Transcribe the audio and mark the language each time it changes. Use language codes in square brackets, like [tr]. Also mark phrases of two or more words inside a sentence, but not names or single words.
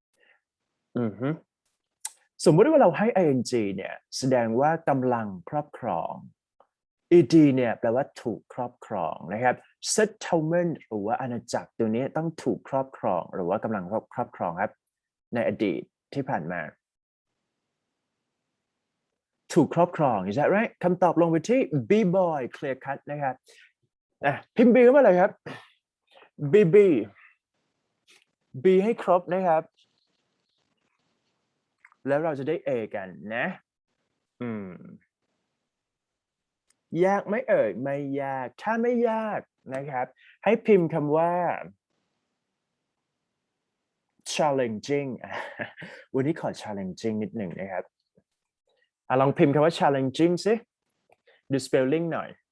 [th] สมมติว่าเราให้ ing เนี่ยแสดงว่ากำลังครอบครอง ed เนี่ยแปลว่าถูกครอบครองนะครับ settlement หรือว่าอาณาจักรตัวนี้ต้องถูกครอบครองหรือว่ากำลังครอบครองครับในอดีตที่ผ่านมา ถูกครอบครอง [en] is that right [th] คำตอบลงไปที่ b [en] boy clear cut [th] นะครับพิมพ์ b เข้ามาเลยครับ b ให้ครบนะครับแล้วเราจะได้ a กันนะ ยากไหมเอ่ยไม่ยากถ้าไม่ยากนะครับให้พิมพ์คำว่า challenging วันนี้ขอ challenging นิดหนึ่งนะครับลองพิมพ์คำว่า challenging สิดู spelling หน่อย